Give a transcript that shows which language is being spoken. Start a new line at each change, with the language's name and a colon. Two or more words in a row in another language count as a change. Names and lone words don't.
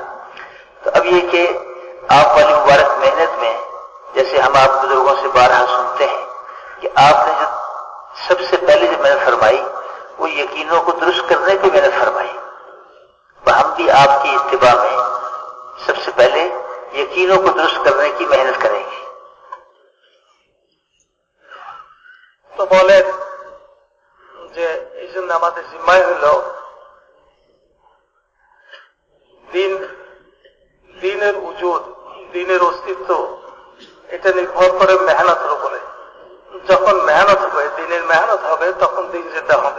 Urdu: تو اب یہ کہ آپ والی مبارک محنت میں جیسے ہم آپ بزرگوں سے بارہا سنتے ہیں کہ آپ نے جو سب سے پہلے جو محنت فرمائی وہ یقینوں کو درست کرنے کی محنت فرمائی. ہم بھی آپ کی اتباع میں سب سے پہلے یقینوں کو درست کرنے کی محنت کریں گے.
Bangla: বলেন যে এই জন্য আমাদের জিম্মায় হইল দিনের উজুদ, দিনের অস্তিত্ব এটা নির্ভর করে মেহনতের উপরে। যখন মেহনত হবে, দিনের মেহনত হবে, তখন দিন জিন্দা হবে।